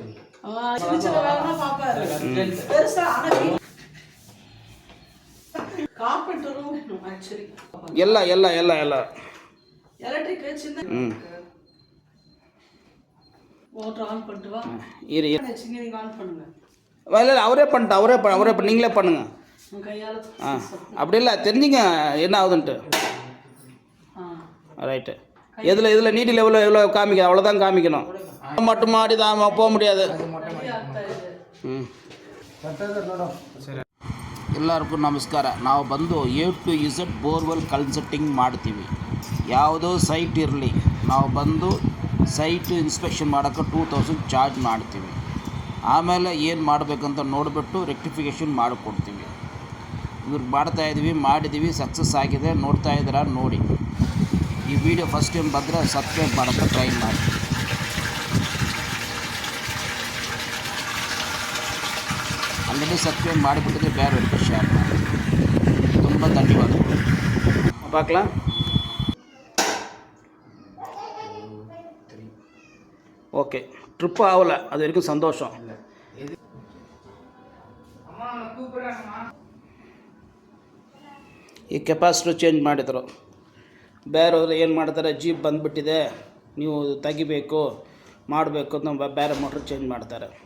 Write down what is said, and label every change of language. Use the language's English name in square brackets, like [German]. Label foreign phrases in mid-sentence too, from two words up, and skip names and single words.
[Tamil] எல்லாம் எல்லாம் எல்லாம் எல்லாம் அவரே பண்ணிட்டு அவரே நீங்களே பண்ணுங்க. அப்படி இல்லை, தெரிஞ்சுங்க என்ன ஆகுதுன்ட்டு. ரைட்டு. இதில் நீட்டி லெவலில் எவ்வளோ காமிக்கணும், அவ்வளோதான் காமிக்கணும். மட்டும் மாடி தான் போக முடியாது. [Kannada] ಎಲ್ಲರಿಗೂ ನಮಸ್ಕಾರ. ನಾವು ಬಂದು [English] A to Z borewell consulting [Kannada] ಮಾಡ್ತೀವಿ. ಯಾವುದೋ ಸೈಟ್ ಇರಲಿ, ನಾವು ಬಂದು [English] site inspection [Kannada] ಮಾಡೋಕ್ಕೆ 2000 ಚಾರ್ಜ್ ಮಾಡ್ತೀವಿ. ಆಮೇಲೆ ಏನು ಮಾಡಬೇಕಂತ ನೋಡಿಬಿಟ್ಟು ರೆಕ್ಟಿಫಿಕೇಷನ್ ಮಾಡಿಕೊಡ್ತೀವಿ. ಇವ್ರಿಗೆ ಮಾಡಿದ್ದೀವಿ, ಸಕ್ಸಸ್ ಆಗಿದೆ. ನೋಡ್ತಾ ಇದ್ದೀರಾ? ನೋಡಿ. ಈ ವಿಡಿಯೋ [English] first time [Kannada] ಬಂದರೆ ಸಬ್ಸ್ಕ್ರೈಬ್ ಮಾಡೋಕ್ಕೆ ಟ್ರೈ ಮಾಡಿ. [English] already subscribe [Kannada] ಮಾಡಿಬಿಟ್ಟಿದ್ರೆ ಬೇರೆಯವ್ರಿಗೆ ಶೇರ್ ಮಾಡಿ. ತುಂಬ ಧನ್ಯವಾದಗಳು. [Tamil] பார்க்கலாம். ஓகே, ட்ரிப்பு ஆகலை, அது வரைக்கும் சந்தோஷம். [Kannada] ಈ [English] capacitor change [Kannada] ಮಾಡಿದರು. ಬೇರೆಯವರು ಏನು ಮಾಡ್ತಾರೆ, ಜೀಪ್ ಬಂದುಬಿಟ್ಟಿದೆ, ನೀವು ತೆಗಿಬೇಕು ಮಾಡಬೇಕು ಅಂತ ಬೇರೆ [English] motor change [Kannada] ಮಾಡ್ತಾರೆ.